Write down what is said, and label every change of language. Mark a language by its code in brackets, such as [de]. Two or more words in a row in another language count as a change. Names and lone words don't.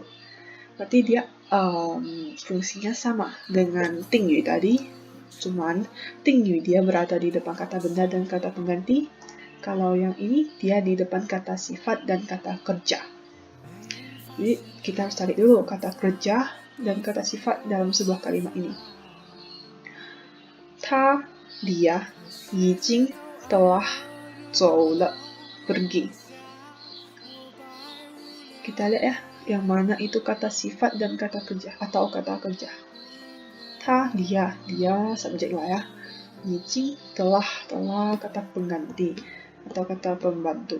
[id] Berarti dia fungsinya sama dengan 定语 tadi, cuman 定语 dia berada di depan kata benda dan kata pengganti. Kalau yang ini dia di depan kata sifat dan kata kerja. Jadi kita harus cari dulu kata kerja dan kata sifat dalam sebuah kalimat ini. 他 dia 已经 telah 走了 pergi. Kita lihat ya, yang mana itu kata sifat dan kata kerja atau kata kerja. 他 dia subjek lah ya. 已经 telah kata pengganti atau kata pembantu.